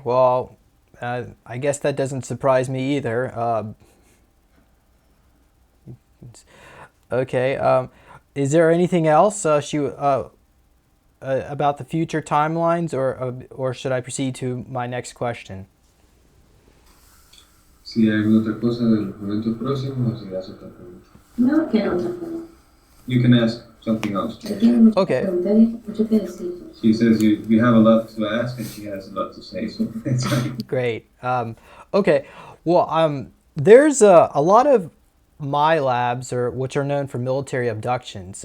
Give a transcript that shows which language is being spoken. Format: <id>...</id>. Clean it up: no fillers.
<en>Well, I guess that doesn't surprise me either. Okay. Is there anything else about the future timelines, or should I proceed to my next question?</en> <es>Si hay alguna otra cosa de los momentos próximos, o si hace otra pregunta. No, quiero otra pregunta.</es> <en>You can ask something else. Okay.</en> <es>Mucho que decir.</es> <en>She says you have a lot to ask, and she has a lot to say, so it's fine. Great. Okay. Well, there's a lot of Milabs, which are known for military abductions.</en>